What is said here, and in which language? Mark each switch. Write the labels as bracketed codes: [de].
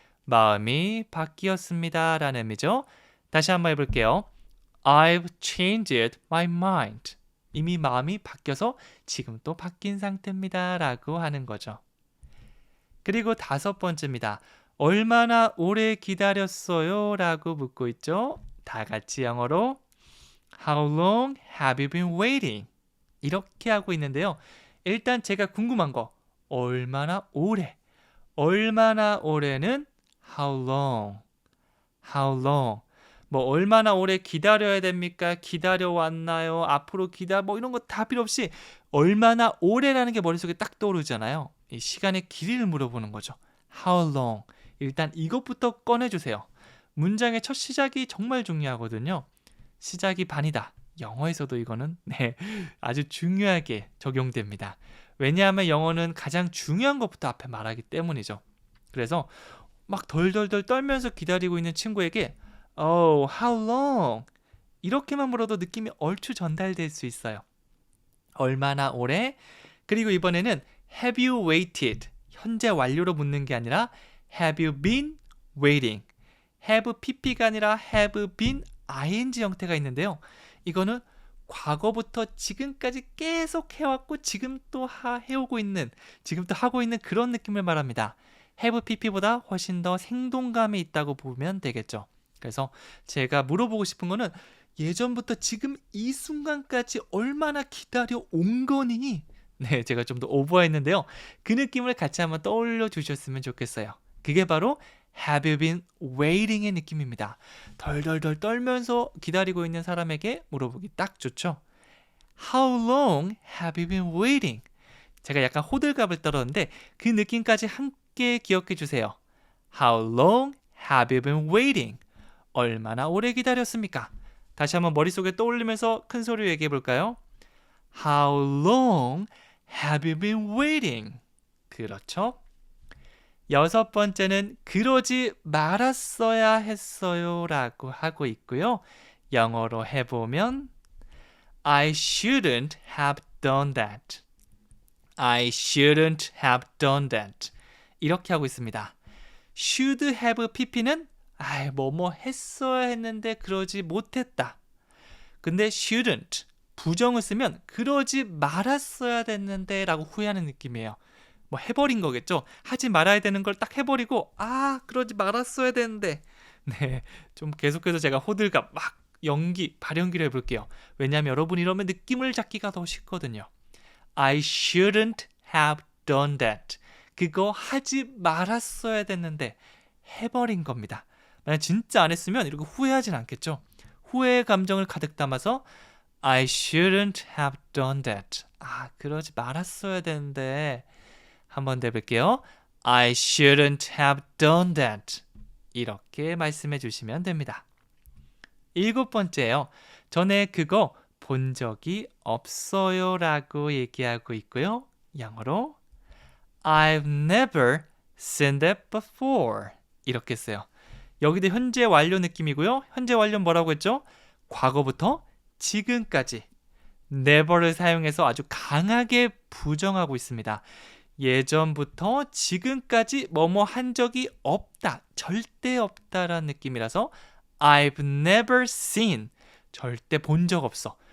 [ko] 마음이 바뀌었습니다 라는 의미죠. 다시 한번 해볼게요. [en] I've changed my mind. [ko] 이미 마음이 바뀌어서 지금 또 바뀐 상태입니다 라고 하는 거죠. 그리고 다섯 번째입니다. 얼마나 오래 기다렸어요? 라고 묻고 있죠. 다 같이 영어로 [en] How long have you been waiting? [ko] 이렇게 하고 있는데요. 일단 제가 궁금한 거 얼마나 오래? 얼마나 오래는 [en] How long? How long? [ko] 뭐 얼마나 오래 기다려야 됩니까? 기다려왔나요? 앞으로 뭐 이런 거 다 필요 없이 얼마나 오래라는 게 머릿속에 딱 떠오르잖아요. 이 시간의 길이를 물어보는 거죠. [en] How long? [ko] 일단 이것부터 꺼내주세요. 문장의 첫 시작이 정말 중요하거든요. 시작이 반이다. 영어에서도 이거는 아주 중요하게 적용됩니다. 왜냐하면 영어는 가장 중요한 것부터 앞에 말하기 때문이죠. 그래서 막 덜덜덜 떨면서 기다리고 있는 친구에게 [en] Oh, how long? [ko] 이렇게만 물어도 느낌이 얼추 전달될 수 있어요. 얼마나 오래? 그리고 이번에는 [en] Have you waited? [ko] 현재 완료로 묻는 게 아니라 [en] Have you been waiting? [ko] Have pp가 아니라 Have been ing 형태가 있는데요. 이거는 과거부터 지금까지 계속 해왔고 지금 또 해오고 있는, 지금 또 하고 있는 그런 느낌을 말합니다. Have pp보다 훨씬 더 생동감이 있다고 보면 되겠죠. 그래서 제가 물어보고 싶은 거는 예전부터 지금 이 순간까지 얼마나 기다려 온 거니? 네, 제가 좀 더 오버했는데요. 그 느낌을 같이 한번 떠올려 주셨으면 좋겠어요. 그게 바로 [en] Have you been waiting [ko] 의 느낌입니다. 덜덜덜 떨면서 기다리고 있는 사람에게 물어보기 딱 좋죠. [en] How long have you been waiting? [ko] 제가 약간 호들갑을 떨었는데 그 느낌까지 함께 기억해 주세요. [en] How long have you been waiting? [ko] 얼마나 오래 기다렸습니까? 다시 한번 머릿속에 떠올리면서 큰 소리로 얘기해 볼까요? [en] How long have you been waiting? [ko] 그렇죠? 여섯 번째는 그러지 말았어야 했어요 라고 하고 있고요. 영어로 해보면 [en] I shouldn't have done that. I shouldn't have done that. [ko] 이렇게 하고 있습니다. should have pp는 뭐뭐 했어야 했는데 그러지 못했다. 근데 shouldn't 부정을 쓰면 그러지 말았어야 됐는데 라고 후회하는 느낌이에요. 뭐 해버린 거겠죠. 하지 말아야 되는 걸 딱 해버리고 그러지 말았어야 되는데 네, 좀 계속해서 제가 호들갑 막 발연기를 해볼게요. 왜냐하면 여러분이 이러면 느낌을 잡기가 더 쉽거든요. [en] I shouldn't have done that. [ko] 그거 하지 말았어야 됐는데 해버린 겁니다. 만약 진짜 안 했으면 이렇게 후회하진 않겠죠. 후회의 감정을 가득 담아서 [en] I shouldn't have done that. [ko] 그러지 말았어야 되는데 한 번 더 해볼게요. [en] I shouldn't have done that. [ko] 이렇게 말씀해 주시면 됩니다. 일곱 번째요. 전에 그거 본 적이 없어요 라고 얘기하고 있고요. [en] 영어로 I've never seen that before. [ko] 이렇게 써요. 여기도 현재 완료 느낌이고요. 현재 완료는 뭐라고 했죠? 과거부터 지금까지 never를 사용해서 아주 강하게 부정하고 있습니다. 예전부터 지금까지 뭐뭐 한 적이 없다, 절대 없다라는 느낌이라서 [en] I've never seen, [ko] 절대 본 적 없어.